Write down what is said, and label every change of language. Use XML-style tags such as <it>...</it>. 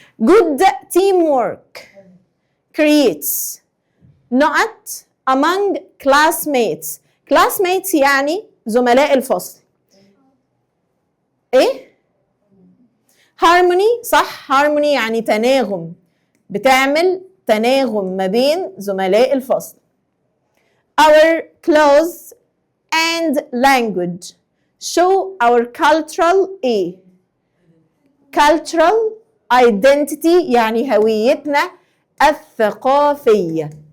<en>Good teamwork creates not among classmates.</en> <ar>classmates يعني زملاء الفصل. ايه؟ harmony صح، harmony يعني تناغم، بتعمل تناغم ما بين زملاء الفصل.</ar> <en>Our clothes and language show our cultural ايه؟ cultural identity</en> <ar>يعني هويتنا الثقافية.</ar>